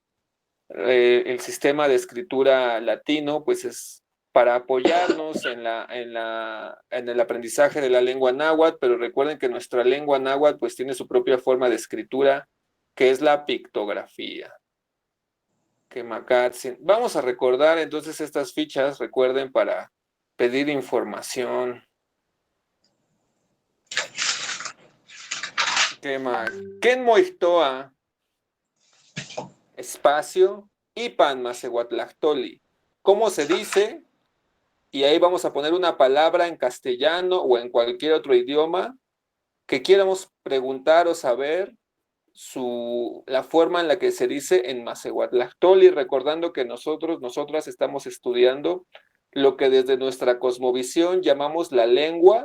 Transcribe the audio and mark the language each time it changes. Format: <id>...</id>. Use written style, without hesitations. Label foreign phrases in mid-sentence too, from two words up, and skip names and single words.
<es>El sistema de escritura latino pues es para apoyarnos en el aprendizaje de la lengua náhuatl, pero recuerden que nuestra lengua náhuatl pues tiene su propia forma de escritura, que es la pictografía. Vamos a recordar entonces estas fichas, recuerden, para pedir información.</es> <nah>Ken moixtoa, espacio, Ipan Macehuatlactoli.</nah> <es>¿Cómo se dice? Y ahí vamos a poner una palabra en castellano o en cualquier otro idioma que quieramos preguntar o saber la forma en la que se dice en Macehuatlactoli, recordando que nosotras estamos estudiando lo que desde nuestra cosmovisión llamamos la lengua.</es>